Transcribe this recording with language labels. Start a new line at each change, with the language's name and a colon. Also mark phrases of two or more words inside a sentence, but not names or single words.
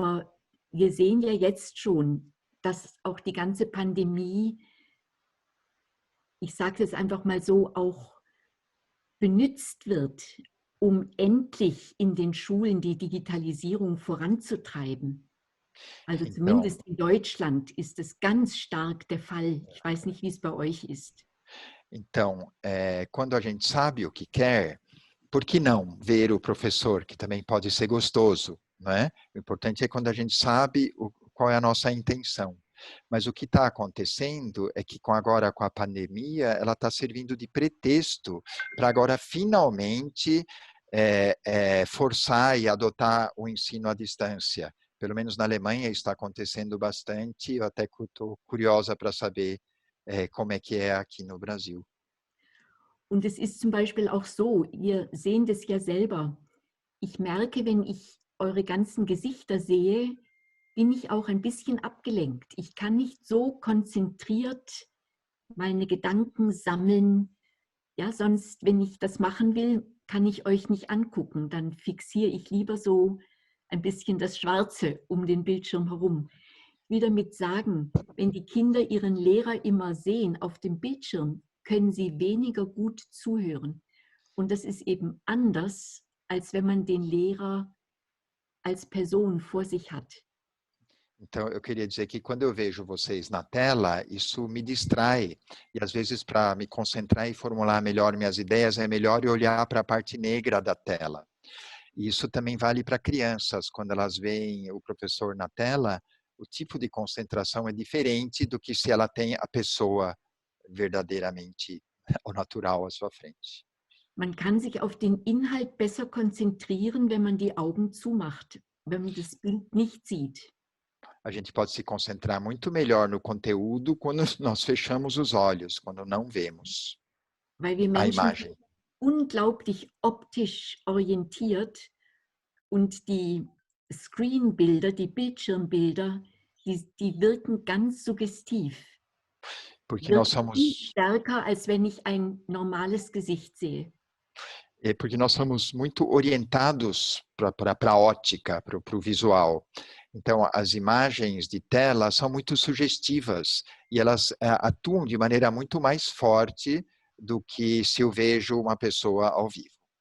German: Aber wir sehen ja jetzt schon, dass auch die ganze Pandemie, ich sage es einfach mal so, auch benutzt wird, um endlich in den Schulen die Digitalisierung voranzutreiben. Also zumindest in Deutschland ist es ganz stark der Fall. Ich weiß nicht, wie es bei euch ist.
Portuguese: Então, quando a gente sabe o que quer, por que não ver o professor, que também pode ser gostoso, não é? O importante é quando a gente sabe qual é a nossa intenção. Mas o que está acontecendo é que agora com a pandemia, ela está servindo de pretexto para agora finalmente forçar e adotar o ensino à distância. Pelo menos na Alemanha está acontecendo bastante, eu até estou curiosa para saber como é que é aqui no Brasil.
German: Und es ist zum Beispiel auch so, wir sehen das ja selber. Ich merke, wenn ich eure ganzen Gesichter sehe, bin ich auch ein bisschen abgelenkt. Ich kann nicht so konzentriert meine Gedanken sammeln. Ja, sonst, wenn ich das machen will, kann ich euch nicht angucken. Dann fixiere ich lieber so ein bisschen das Schwarze um den Bildschirm herum. Ich will damit sagen, wenn die Kinder ihren Lehrer immer sehen auf dem Bildschirm, können sie weniger gut zuhören. Und das ist eben anders, als wenn man den Lehrer als Person vor sich hat.
Portuguese: Então, eu queria dizer que quando eu vejo vocês na tela, isso me distrai. E às vezes, para me concentrar e formular melhor minhas ideias, é melhor eu olhar para a parte negra da tela. E isso também vale para crianças. Quando elas veem o professor na tela, o tipo de concentração é diferente do que se ela tem a pessoa verdadeiramente ou natural à sua frente.
German: Man kann sich auf den Inhalt besser konzentrieren, wenn man die Augen zumacht, wenn man das Bild nicht sieht.
Portuguese: A gente pode se concentrar muito melhor no conteúdo quando nós fechamos os olhos, quando não vemos
German: Weil wir
Portuguese: a
German: Menschen
Portuguese: imagem.
German: unglaublich optisch orientiert und die Screenbilder, die Bildschirmbilder, die wirken ganz suggestiv.
Portuguese: Porque nós
German: Wirken
Portuguese: somos
German: viel stärker, als wenn ich ein normales Gesicht sehe.
Portuguese: porque nós somos muito orientados para a ótica, para o visual. Então, as imagens de tela são muito sugestivas e elas atuam de maneira muito mais forte do que se eu vejo uma pessoa ao vivo.